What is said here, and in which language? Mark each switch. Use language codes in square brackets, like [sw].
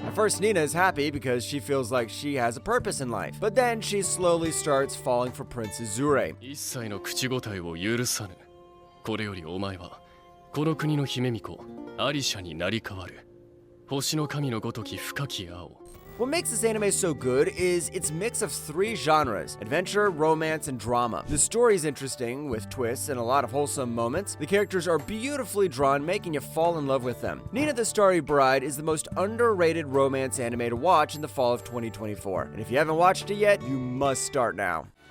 [en] At first, Nina is happy because she feels like she has a purpose in life, but then she slowly starts falling for Prince Azure. [ja] 一切の口答えを許さぬ。これよりお前はこの国の姫巫女アリシャになり変わる。星の神のごとき深き青。 [en] What makes this anime so good is its mix of 3 genres: adventure, romance, and drama. The story is interesting, with twists and a lot of wholesome moments. The characters are beautifully drawn, making you fall in love with them. Nina the Starry Bride is the most underrated romance anime to watch in the fall of 2024. And if you haven't watched it yet, you must start now.